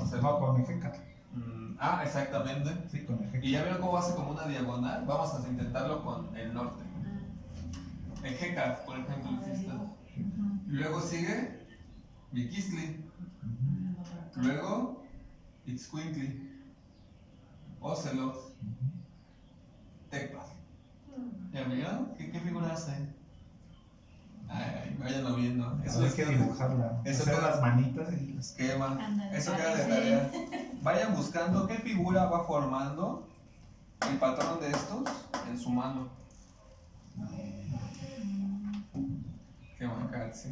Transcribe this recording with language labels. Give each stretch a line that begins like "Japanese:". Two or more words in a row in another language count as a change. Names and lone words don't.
Spanish: hacerlo. con Ejecatl. Exactamente. Sí, con Ejecatl. Y ya vieron cómo hace como una diagonal. Vamos a intentarlo con el norte. En Jeca, por ejemplo. Aquí está. Y luego sigue Miquistli. Luego Ixcuintli. Ocelos. Tecpa. ¿Ya vieron? ¿Qué figura hace? Ay, váyanlo viendo. Eso hay que dibujarla. Eso Hacer queda- las manitas y las... Esquema. Ándale, Eso queda de sí. tarea. Vayan buscando qué figura va formando el patrón de estos en su mano. Qué bacán, sí.